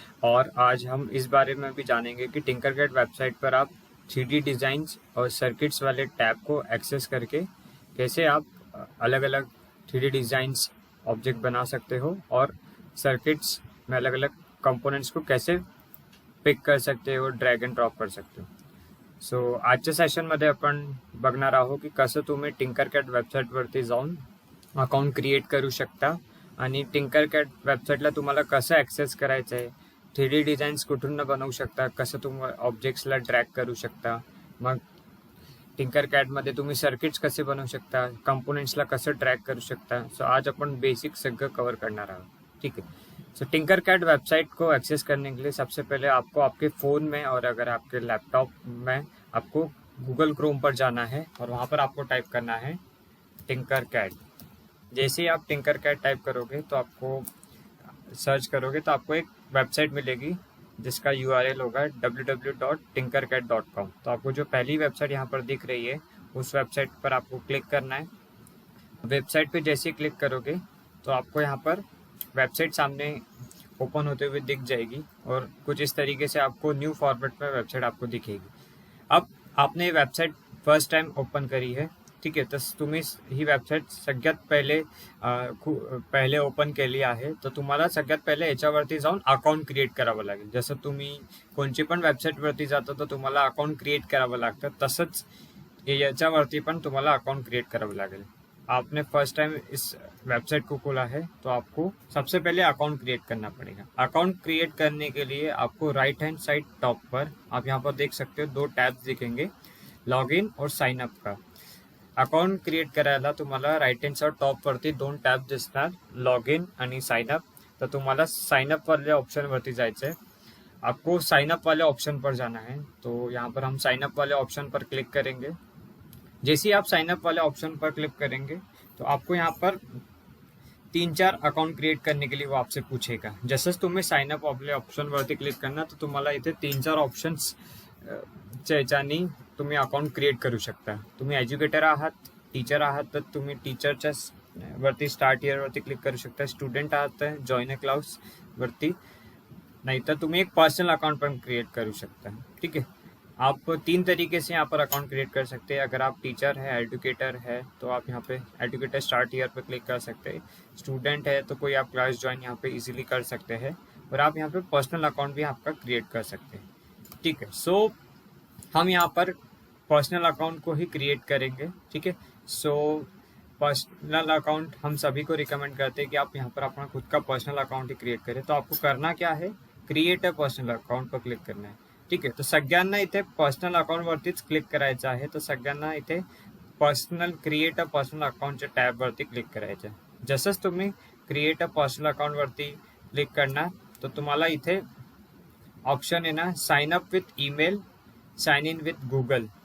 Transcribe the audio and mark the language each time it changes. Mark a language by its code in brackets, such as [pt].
[hi] और आज हम इस बारे में भी जानेंगे कि टिंकरकैड वेबसाइट पर आप 3D डिज़ाइंस और सर्किट्स वाले टैब को एक्सेस करके कैसे आप अलग अलग 3D डिज़ाइंस ऑब्जेक्ट बना सकते हो और सर्किट्स में अलग अलग कंपोनेंट्स को कैसे पिक कर सकते हो, ड्रैग एंड ड्रॉप कर सकते हो। [mr] सो आजच्या सेशनमध्ये आपण बघणार आहोत की कसं तुम्ही टिंकरकॅड वेबसाईटवरती जाऊन अकाउंट क्रिएट करू शकता आणि टिंकरकॅड वेबसाईटला तुम्हाला कसं ॲक्सेस करायचं आहे, 3D डिझाईन्स कुठून बनवू शकता, कसं तुम्ही ऑब्जेक्ट्सला ड्रॅग करू शकता, मग टिंकरकॅडमध्ये तुम्ही सर्किट्स कसे बनवू शकता, कंपोनेंट्सला कसं ड्रॅग करू शकता। सो आज अपन बेसिक सगळं कवर करणार आहोत। [hi] ठीक है। सो टिंकरकैड वेबसाइट को एक्सेस करने के लिए सबसे पहले आपको आपके फ़ोन में और अगर आपके लैपटॉप में आपको गूगल क्रोम पर जाना है और वहाँ पर आपको टाइप करना है टिंकरकैड। जैसे ही आप टिंकरकैड टाइप करोगे तो आपको सर्च करोगे तो आपको एक वेबसाइट मिलेगी जिसका URL होगा www.tinkercad.com। तो आपको जो पहली वेबसाइट यहाँ पर दिख रही है उस वेबसाइट पर आपको क्लिक करना है। वेबसाइट पे जैसे ही क्लिक करोगे तो आपको यहाँ पर वेबसाइट सामने ओपन होते हुए दिख जाएगी और कुछ इस तरीके से आपको न्यू फॉर्मेट में वेबसाइट आपको दिखेगी। अब आपने वेबसाइट फर्स्ट टाइम ओपन करी है, [mr] ठीक आहे, तर तुम्ही ही वेबसाईट सगळ्यात पहिले ओपन केली आहे, तर तुम्हाला सगळ्यात पहिले याच्यावरती जाऊन अकाउंट क्रिएट करावं लागेल। जसं तुम्ही कोणची पण वेबसाईटवरती जाता तर तुम्हाला अकाउंट क्रिएट करावं लागतं, तसंच याच्यावरती पण तुम्हाला अकाउंट क्रिएट करावं लागेल। [hi] आपने फर्स्ट टाइम इस वेबसाइट को खोला है तो आपको सबसे पहले अकाउंट क्रिएट करना पड़ेगा। अकाउंट क्रिएट करने के लिए आपको राइट हैंड साइड टॉप पर आप यहाँ पर देख सकते हो 2 टैब्स दिखेंगे, लॉगिन और साइन अप का। [mr] अकाउंट क्रिएट करायला तुम्हाला राइट हैंड साइड टॉप वरती 2 टॅब दिसणार, लॉगिन आणि साइन अप। तर तुम्हाला साइन अप वाले ऑप्शन वरती जायचं है। [hi] आपको साइन अप वाले ऑप्शन पर जाना है, तो यहाँ पर हम साइन अप वाले ऑप्शन पर क्लिक करेंगे। जैसे ही आप साइन अप वाले ऑप्शन पर क्लिक करेंगे तो आपको यहाँ पर 3-4 अकाउंट क्रिएट करने के लिए वो आपसे पूछेगा। [mr] जसंच तुम्ही साइन अप वाले ऑप्शनवरती क्लिक करणार तर तुम्हाला इथे 3-4 ऑप्शन्स च्या याच्यानी तुम्ही अकाउंट क्रिएट करू शकता। तुम्ही एज्युकेटर आहात, टीचर आहात तर तुम्ही टीचरच्या वरती स्टार्ट हियर वरती क्लिक करू शकता। स्टूडेंट आहात तर जॉइन अ क्लास वरती, [hi] नहीं तो [mr] तुम्ही एक पर्सनल अकाउंट पण क्रिएट करू शकता। [hi] ठीक है। आप 3 तरीके से यहाँ पर अकाउंट क्रिएट कर सकते हैं। अगर आप टीचर है, एजुकेटर है तो आप यहाँ पे एजुकेटर स्टार्ट ईयर पर क्लिक कर सकते हैं। स्टूडेंट है तो कोई आप क्लास ज्वाइन यहाँ पे इजीली कर सकते हैं और आप यहाँ पे पर्सनल अकाउंट भी आपका क्रिएट कर सकते हैं। ठीक है। सो हम यहाँ पर पर्सनल अकाउंट को ही क्रिएट करेंगे। ठीक है। सो पर्सनल अकाउंट हम सभी को रिकमेंड करते हैं कि आप यहाँ पर अपना खुद का पर्सनल अकाउंट ही क्रिएट करें। तो आपको करना क्या है, क्रिएट अ पर्सनल अकाउंट पर क्लिक करना है। [mr] ठीक आहे। तर सगळ्यांना इथे पर्सनल अकाउंटवरतीच क्लिक करायचं आहे। तर सगळ्यांना इथे क्रिएट अ पर्सनल अकाउंटच्या टॅबवरती क्लिक करायचं आहे। जसंच तुम्ही क्रिएट अ पर्सनल अकाउंटवरती क्लिक करणार तर तुम्हाला इथे ऑप्शन आहे ना, sign up with email, sign in with Google.